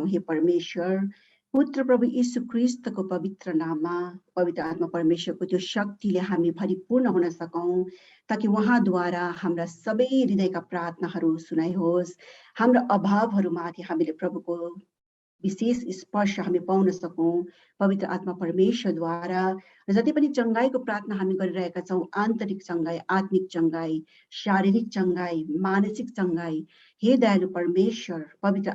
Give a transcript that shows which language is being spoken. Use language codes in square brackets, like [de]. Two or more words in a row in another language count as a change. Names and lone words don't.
[ne] हे परमेश्वर, पुत्र प्रभु यीशु ख्रीष्टको पवित्र नाममा पवित्र आत्मा परमेश्वरको त्यो शक्तिले हामी भरिपूर्ण हुन सकौं, ताकि उहाँद्वारा हाम्रा सबै हृदयका प्रार्थनाहरू सुनाइहोस्। हाम्रा अभावहरूमाथि हामीले प्रभुको विशेष स्पर्श हामी पाउन सकौं पवित्र आत्मा परमेश्वरद्वारा। जति पनि चंगाईको प्रार्थना हामी गरिरहेका छौं, आन्तरिक चंगाई, आत्मिक चंगाई, शारीरिक चंगाई, मानसिक चंगाई, हे दयालु परमेश्वर पवित्र